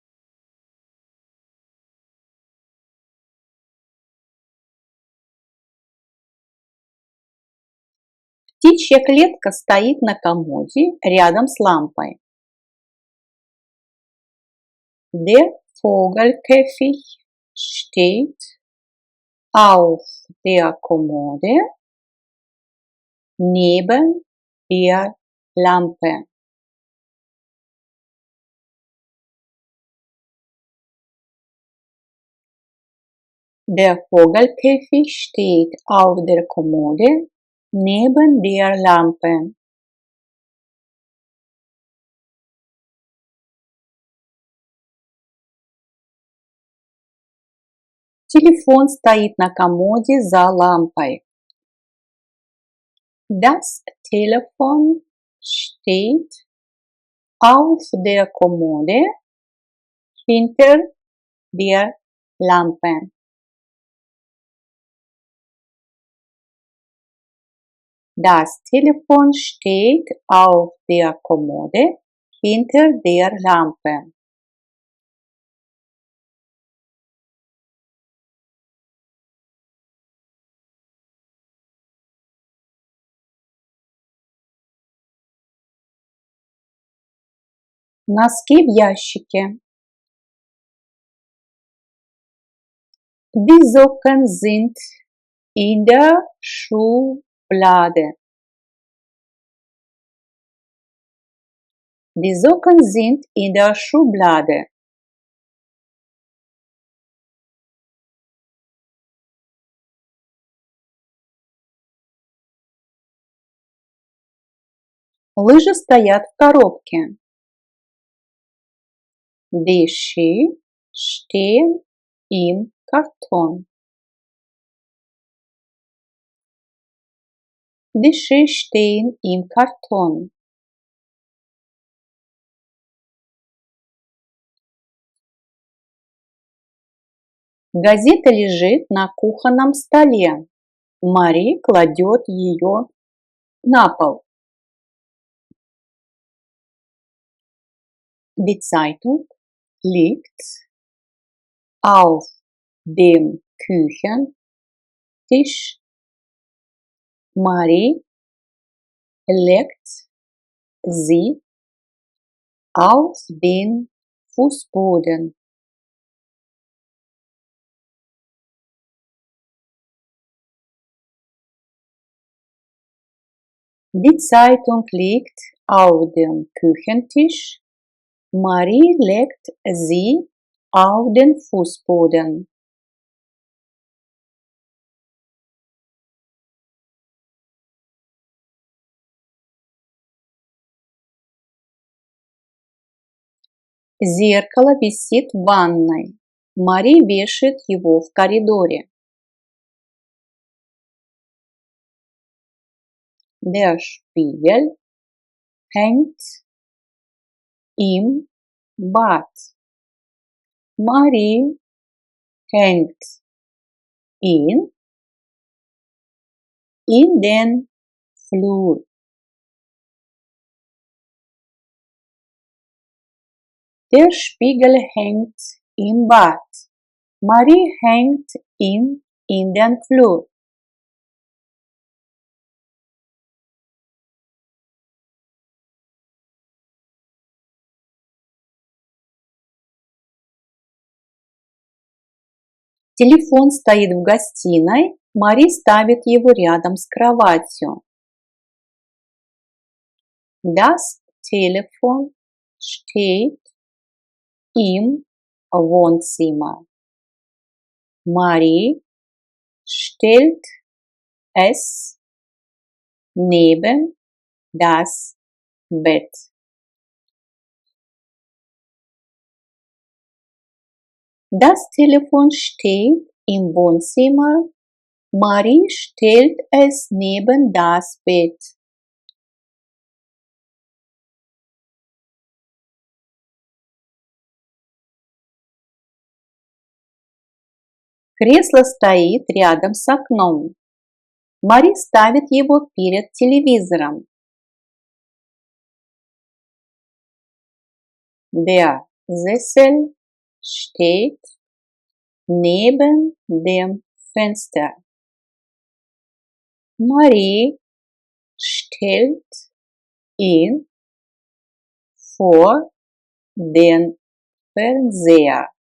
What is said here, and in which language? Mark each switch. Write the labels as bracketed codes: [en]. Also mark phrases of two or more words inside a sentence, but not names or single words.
[ru] Птичья клетка стоит на комоде рядом с лампой. [de] Der Vogelkäfig steht auf der Kommode neben der Lampe. Der Vogelkäfig steht auf der Kommode neben der Lampe. [ru] Телефон стоит на комоде за лампой. [de] Das Telefon steht auf der Kommode hinter der Lampe. Das Telefon steht auf der Kommode hinter der Lampe. [ru] Носки в ящике. [de] Die Socken sind in der Schublade. Die Socken sind in der Schublade. [ru] Лыжи стоят в коробке. [de] Die Ski stehen im Karton. Die Ski stehen im Karton. [ru] Газета лежит на кухонном столе. Мари кладет ее на пол. [de] Die Zeitung liegt auf dem Küchentisch. Marie legt sie auf den Fußboden. Die Zeitung liegt auf dem Küchentisch. Marie legt sie auf den Fußboden. [ru] Зеркало висит в ванной. Мари вешает его в коридоре. [de] Der Spiegel hängt im Bad. Marie hängt ihn in den Flur. Der Spiegel hängt im Bad. Marie hängt ihn in den Flur. [ru] Телефон стоит в гостиной. Мари ставит его рядом с кроватью. [de] Das Telefon steht im Wohnzimmer. Marie stellt es neben das Bett. Das Telefon steht im Wohnzimmer. Marie stellt es neben das Bett. [ru] Кресло стоит рядом с окном. Мари ставит его перед телевизором. [de] Der Sessel steht neben dem Fenster. Marie stellt ihn vor den Fernseher.